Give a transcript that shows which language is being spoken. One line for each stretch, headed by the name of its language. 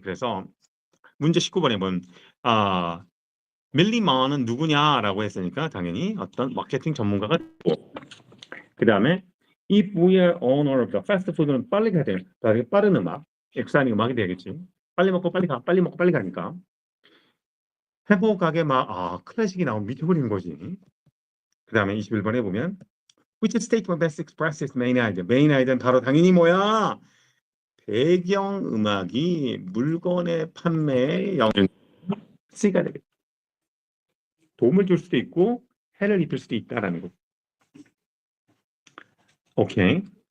Korean: 그래서 문제 19번에 보면 밀리먼은 누구냐라고 했으니까 당연히 어떤 마케팅 전문가가 있고 그 다음에
English: If we are owner of the fast food
Korean: 는 빨리 가야 돼. 빠른 음악, 엑사이팅 음악이 되겠지. 빨리 먹고 빨리 가, 빨리 먹고 빨리 가니까. 회복하게 클래식이 나오면 미쳐버리는 거지. 그 다음에 21번에 보면
English: Which statement best expresses main idea?
Korean: 메인 아이디어는 바로 당연히 뭐야? 배경 음악이 물건의 판매에 영향을 C가 되겠다. 도움을 줄 수도 있고 해를 입힐 수도 있다라는 거. 오케이.